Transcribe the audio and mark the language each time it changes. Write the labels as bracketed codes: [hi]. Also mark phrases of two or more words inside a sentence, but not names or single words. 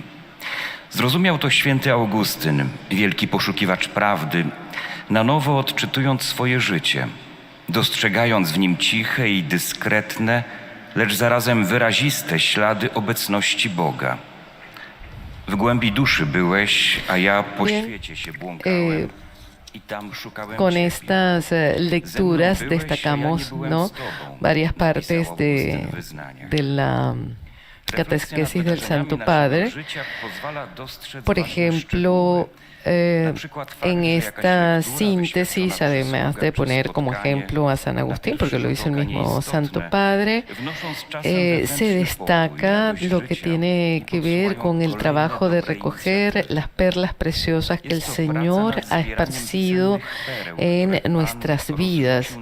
[pl] Zrozumiał to święty Augustyn, wielki poszukiwacz prawdy, na nowo odczytując swoje życie, dostrzegając w nim ciche i dyskretne, lecz zarazem wyraziste ślady obecności Boga. W głębi duszy byłeś, a ja po świecie się błąkałem. [es] Con estas lecturas destacamos, ¿no?, varias partes de la catequesis del Santo Padre. Por ejemplo, en esta síntesis, además de poner como ejemplo a San Agustín, porque lo dice el mismo Santo Padre, se destaca lo que tiene que ver con el trabajo de recoger las perlas preciosas que el Señor ha esparcido en nuestras vidas.